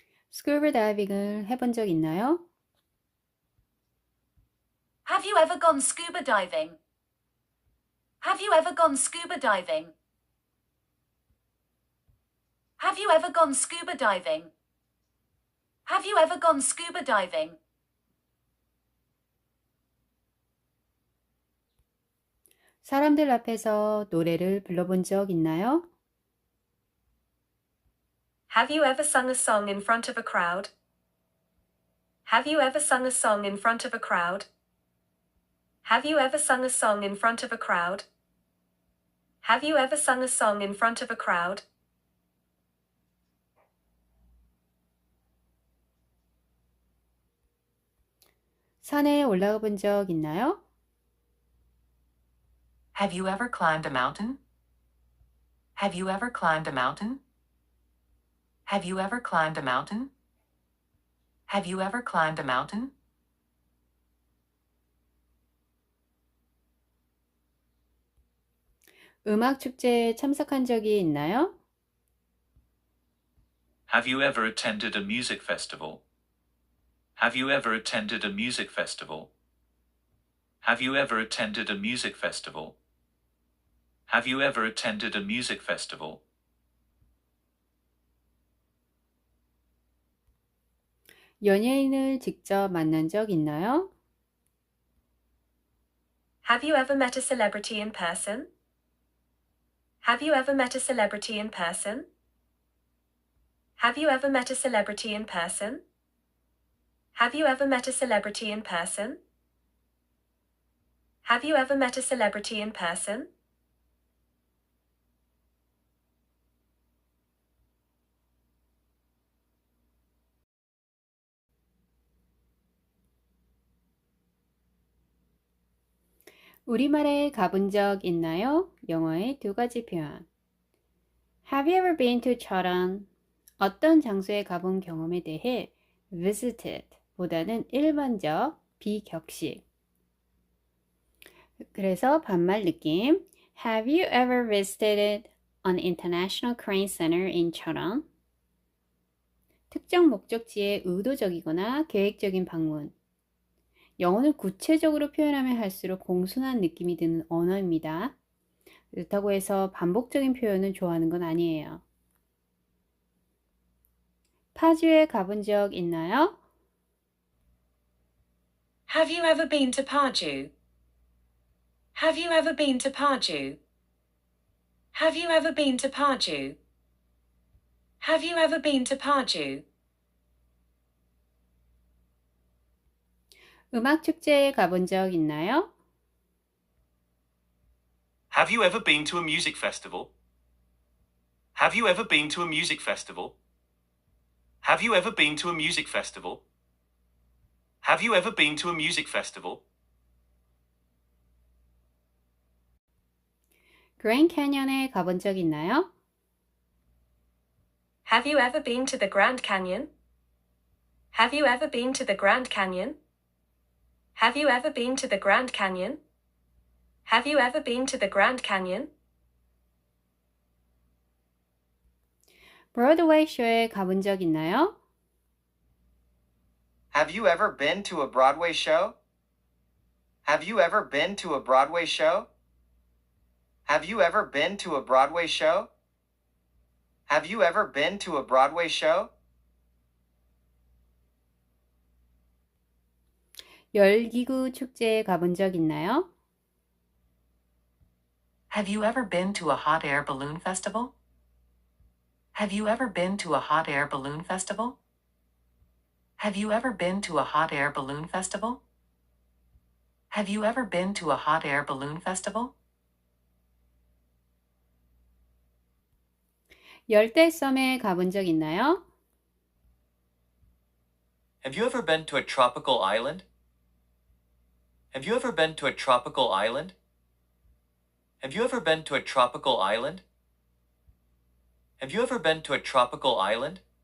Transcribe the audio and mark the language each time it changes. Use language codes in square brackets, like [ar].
[ko] 스쿠버 다이빙을 해본 적 있나요? [en] Have you ever gone scuba diving? Have you ever gone scuba diving? Have you ever gone scuba diving? Have you ever gone scuba diving? [ko] 사람들 앞에서 노래를 불러본 적 있나요? [en] Have you ever sung a song in front of a crowd? Have you ever sung a song in front of a crowd? Have you ever sung a song in front of a crowd? Have you ever sung a song in front of a crowd? [ko] 산에 올라가 본 적 있나요? [en] Have you ever climbed a mountain? Have you ever climbed a mountain? Have you ever climbed a mountain? Have you ever climbed a mountain? [ko] 음악 축제에 참석한 적이 있나요? [en] Have you ever attended a music festival? Have you ever attended a music festival? Have you ever attended a music festival? Have you ever attended a music festival? [ko] 연예인을 직접 만난 적 있나요? [en] Have you ever met a celebrity in person? Have you ever met a celebrity in person? Have you ever met a celebrity in person? Have you ever met a celebrity in person? Have you ever met a celebrity in person? [ko] 우리말에 가본 적 있나요? 영어의 두 가지 표현. [en] Have you ever been to 철원? [ko] 어떤 장소에 가본 경험에 대해 visited 보다는 일반적, 비격식. 그래서 반말 느낌. [en] Have you ever visited an international crane center in 철원? [ko] 특정 목적지에 의도적이거나 계획적인 방문. 영어는 구체적으로 표현하면 할수록 공손한 느낌이 드는 언어입니다. 그렇다고 해서 반복적인 표현을 좋아하는 건 아니에요. 파주에 가본 적 있나요? [en] Have you ever been to Paju? Have you ever been to Paju? Have you ever been to Paju? Have you ever been to Paju? [ko] 음악 축제에 가본 적 있나요? [en] Have you ever been to a music festival? Have you ever been to a music festival? Have you ever been to a music festival? Have you ever been to a music festival? [ko] 그랜드 캐년에 가본 적 있나요? [en] Have you ever been to the Grand Canyon? Have you ever been to the Grand Canyon? Have you ever been to the Grand Canyon? Have you ever been to the Grand Canyon? [ko] 브로드웨이 쇼에 가본 적 있나요? [en] Have you ever been to a Broadway show? Have you ever been to a Broadway show? Have you ever been to a Broadway show? Have you ever been to a Broadway show? [ko] 열기구 축제에 가본 적 있나요? [en] Have you ever been to a hot air balloon festival? Have you ever been to a hot air balloon festival? Have you ever been to a hot air balloon festival? Have you ever been to a hot air balloon festival? [ko] 열대섬에 가본 적 있나요? [en] Have you ever been to a tropical island? Have you ever been to a tropical island? Have you ever been to a tropical island? Have you ever been to a tropical island?